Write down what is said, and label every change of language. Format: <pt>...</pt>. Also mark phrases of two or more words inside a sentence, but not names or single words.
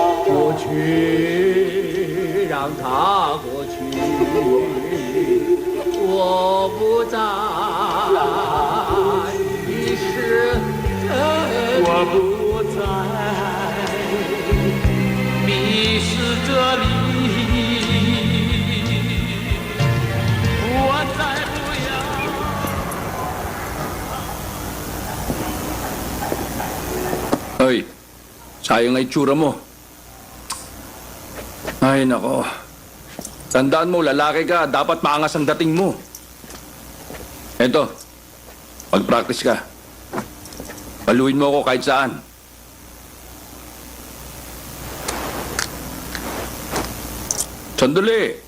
<zh>过去，让它过去，我不在的时候，我不在迷失这里，我再不要。</zh> <tl>Hoy, sayang ang itsura mo. Ay, nako. Tandaan mo, lalaki ka, dapat maangas ang dating mo. Eto, mag-practice ka. Paluin mo ako kahit saan. Sandali.</tl>